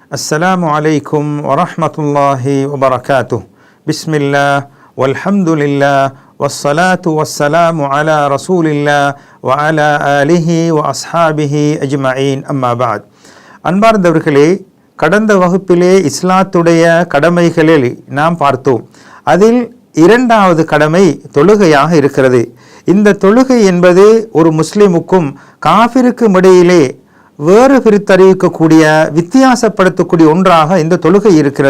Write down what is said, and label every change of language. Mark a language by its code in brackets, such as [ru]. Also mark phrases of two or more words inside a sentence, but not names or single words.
[ar] السلام عليكم ورحمة الله وبركاته. بسم الله والحمد لله والصلاة والسلام على رسول الله وعلى آله وأصحابه أجمعين أما بعد. [ta] அன்பார்ந்தவர்களே, கடந்த வகுப்பிலே இஸ்லாத்துடைய கடமைகளில் நாம் பார்த்தோம். அதில் இரண்டாவது கடமை தொழுகையாக இருக்கிறது. இந்த தொழுகை என்பது ஒரு முஸ்லிமுக்கும் காஃபிருக்கும் இடையிலே வேறு பிரித்தறிவிக்கக்கூடிய வித்தியாசப்படுத்தக்கூடிய ஒன்றாக இந்த தொழுகை இருக்கிறது.